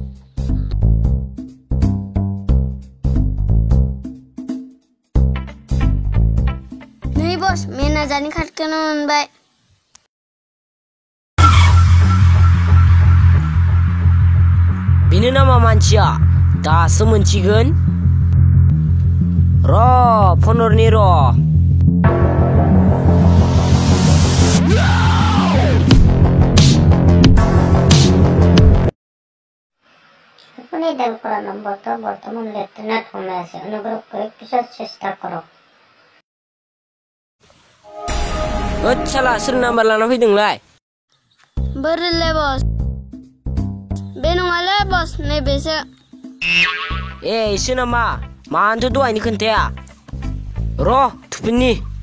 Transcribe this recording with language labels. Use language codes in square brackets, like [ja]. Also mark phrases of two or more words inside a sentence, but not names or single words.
[brx] नै बस मेनेजारनि कार्डखौनो मोनबाय। बेनो नामा मानसिया? दासो मोनसिगोन। र' फनहरनि र'। [as] আপুনি ডায়াল কৰা নম্বৰটো বৰ্তমান লেট্ৰিনত সোমাই আছে। অনুগ্ৰহ কৰি পিছত চেষ্টা কৰক। [brx] होद साला सोर नाम्बार लाना फैदोंलाय? बोरैलै बस? बे नङालै बस नैबेसो। ए इसो नामा? मानोथो दहायनो खोन्थाया? र' थुफिननि।